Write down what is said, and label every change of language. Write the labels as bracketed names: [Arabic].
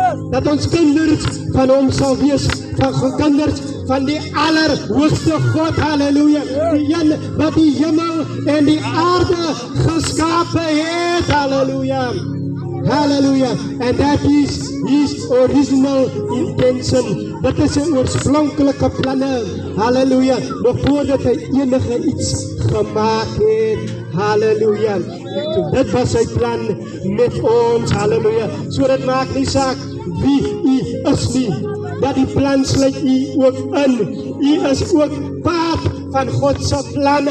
[Afrikaans] Dat ons kinders van hom sal wees, van kinders van die allerhoogste God, hallelujah, die een wat die hemel en die aarde geskapen het, hallelujah. Hallelujah. [English] And that is his original intention. [Afrikaans] Dat is sy oorspronkelike planne. Hallelujah. Nog voordat hy enige iets gemaakt het. Hallelujah. Dit was sy plan met ons. Hallelujah. So dit maak nie saak wie u is nie. Dat die plan sluit u ook in. U is ook part van God se plan.